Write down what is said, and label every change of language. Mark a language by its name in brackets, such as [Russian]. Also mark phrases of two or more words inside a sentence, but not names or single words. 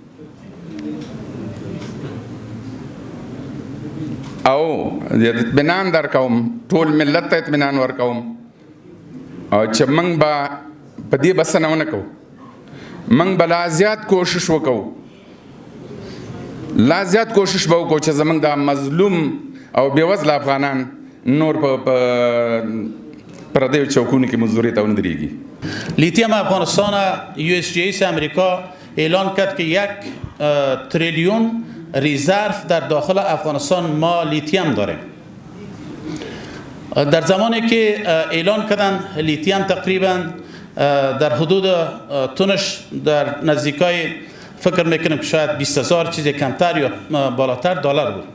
[Pashto] او اطمینان در کوم، ټول ملت ته اطمینان ورکوم چې موږ به په دې بسنه ونه کوو، موږ به لا زیات کوشش وکړو، لا زیات کوشش به وکړو چې زموږ د مظلوم او بېوزله افغانان نور په پردیو چوکونو کې مزدورۍ ته ونه درېږي. [Persian] لیتیم افغانستان USGS امریکا اعلان کرد که 1 تریلیون ریزرو در داخل افغانستان ما لیتیم داریم. در زمانی که اعلان کردن لیتیم تقریبا در حدود تونش در نزدیکای فکر میکنم که شاید 20,000 چیز کمتر یا بالاتر دلار بود.